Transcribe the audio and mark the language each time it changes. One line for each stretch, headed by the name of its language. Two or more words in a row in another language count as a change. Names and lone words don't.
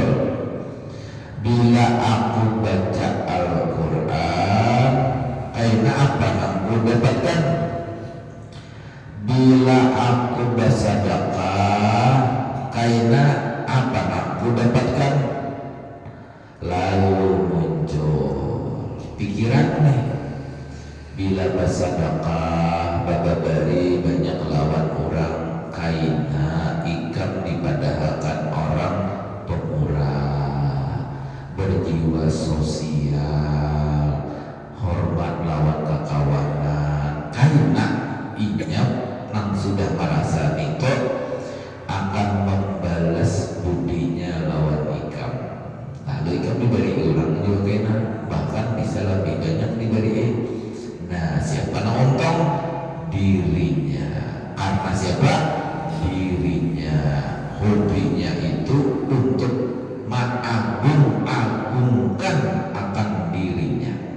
Indonesian: Bila aku baca Al-Quran, karena apa yang aku dapatkan? Bila aku bersedekah, karena apa yang aku dapatkan? Lalu muncul pikiran nih.
Banjar: Bila bersedekah, bababari banyak lawan orang, karena ikam dipadahalkan orang pemurah, berjiwa sosial, hormat lawan kekawanan, karena inyam nang sudah merasa itu akan membalas budinya lawan ikam. Lalu ikam diberi orang juga kena, bahkan bisa lebih banyak diberi.
Indonesian: Nah siapa yang untung? Dirinya. Karena siapa? Dirinya. Hobinya itu untuk mengagung-agungkan akan dirinya.